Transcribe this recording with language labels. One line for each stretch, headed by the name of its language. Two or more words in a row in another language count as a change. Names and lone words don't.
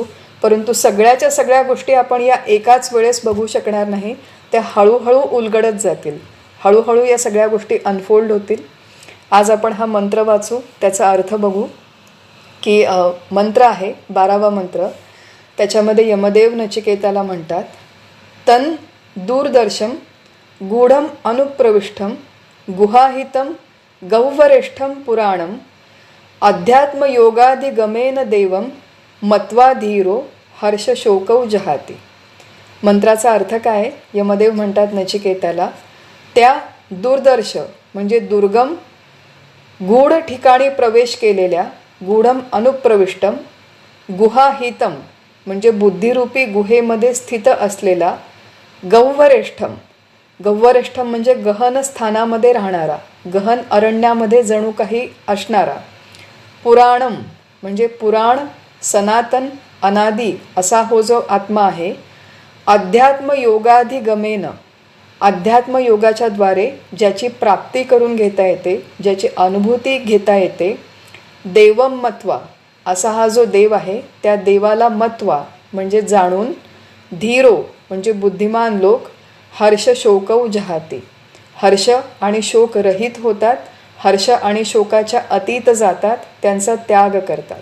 Marathi: परंतु सगळ्याच्या सगळ्या गोष्टी आपण या एकाच वेळेस बघू शकणार नाही. त्या हळूहळू उलगडत जातील. हळूहळू या सगळ्या गोष्टी अनफोल्ड होतील. आज आपण हा मंत्र वाचू, त्याचा अर्थ बघू की मंत्र आहे 12वा मंत्र. त्याच्यामध्ये यमदेव नचिकेताला म्हणतात,
Sanskrit: तन दूरदर्शम गूढम अनुप्रविष्टम गुहाहितम गह्वरेष्ठम पुराणम अध्यात्मयोगाधिगमेन देवम मत्वा धीरो हर्षशोकौ जहाती.
Marathi: मंत्राचा अर्थ काय? यमदेव म्हणतात नचिकेताला, त्या दूरदर्श म्हणजे दुर्गम गूढ ठिकाणी प्रवेश केलेल्या,
Sanskrit: गूढम अनुप्रविष्टम,
Marathi: गुहाहितम म्हणजे बुद्धिरूपी गुहेमध्ये स्थित असलेला, गह्वरेष्ठम, गह्वरेष्ठम म्हणजे गहन स्थानामध्ये राहणारा, गहन अरण्यामध्ये जणू काही असणारा, पुराणम म्हणजे पुराण, सनातन, अनादी असा हो जो आत्मा आहे, अध्यात्मयोगाधिगमेन अध्यात्मयोगाच्या द्वारे ज्याची प्राप्ती करून घेता येते, ज्याची अनुभूती घेता येते,
Sanskrit: देवम मत्वा
Marathi: असा हा जो देव आहे त्या देवाला मत्वा म्हणजे जाणून, धीरो म्हणजे बुद्धिमान लोक,
Sanskrit: हर्ष शोकौ जहाती
Marathi: हर्ष आणि शोक रहित होतात, हर्ष आणि शोकाच्या अतीत जातात, त्यांचा त्याग करतात.